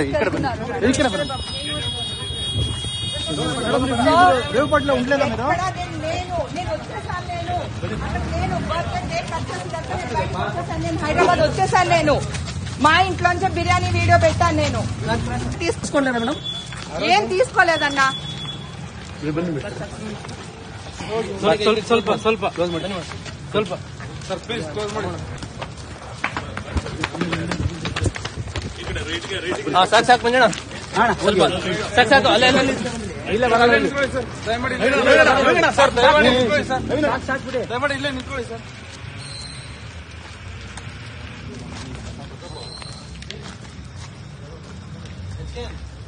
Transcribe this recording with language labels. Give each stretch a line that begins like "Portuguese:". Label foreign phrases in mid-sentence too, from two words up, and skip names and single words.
Telugu: రేవుపట్లో ఉండలేదా మీరు? నేను హైదరాబాద్ వచ్చేసాను. నేను మా ఇంట్లోంచే బిర్యానీ వీడియో పెట్టాను. నేను తీసుకోలేదా మేడం? ఏం తీసుకోలేదన్నా.
Kannada: ಸ್ವಲ್ಪ ಸ್ವಲ್ಪ ಕ್ಲೋಸ್ ಮಾಡಿ, ಸ್ವಲ್ಪ
English: sir please close
Kannada: ಮಾಡಿ. ಸಾಕು ಸಾಕು ಮಂಜಣ್ಣ, ಸ್ವಲ್ಪ ಸಾಕು ಸಾಕು. ಅಲ್ಲೇ ಇಲ್ಲ ಬರಲ್ಲ ಸರ್, ದಯಮಾಡಿ ನಿಂತ್ಕೊಳ್ಳಿ ಸರ್, ದಯಮಾಡಿ ಇಲ್ಲೇ ನಿಂತ್ಕೊಳ್ಳಿ ಸರ್.